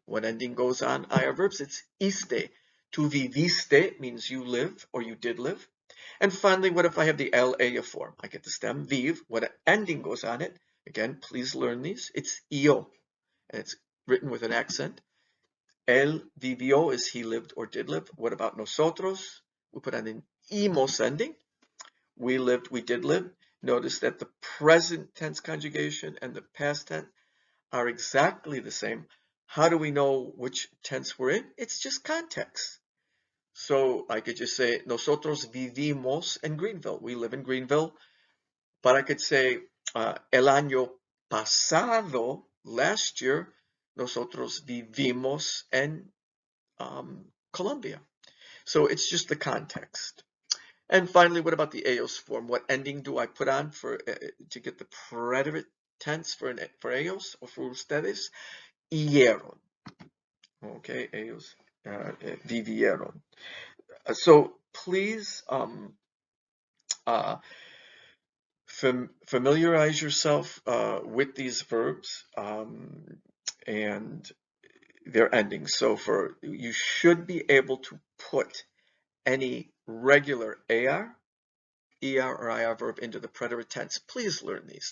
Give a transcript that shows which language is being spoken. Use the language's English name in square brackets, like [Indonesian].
[English] What ending goes on IR verbs? It's iste. Tu viviste means you live or you did live. And finally, what if I have the LA form? I get the stem, vive. What ending goes on it? Again, please learn these. It's io, and it's written with an accent. Él vivió is he lived or did live. What about nosotros? We put on an imos ending. We lived, we did live. Notice that the present tense conjugation and the past tense are exactly the same. How do we know which tense we're in? It's just context. So I could just say, nosotros vivimos en Greenville. We live in Greenville. [Spanish] But I could say, el año pasado, last year, nosotros vivimos en Colombia. [English] So it's just the context. And finally, what about the ellos form? What ending do I put on for to get the preterite tense for ellos or for ustedes, vivieron. [Spanish] Okay, ellos vivieron. [English] So please uh, familiarize yourself with these verbs and their endings. So you should be able to put any regular AR, ER, or IR verb into the preterite tense. Please learn these.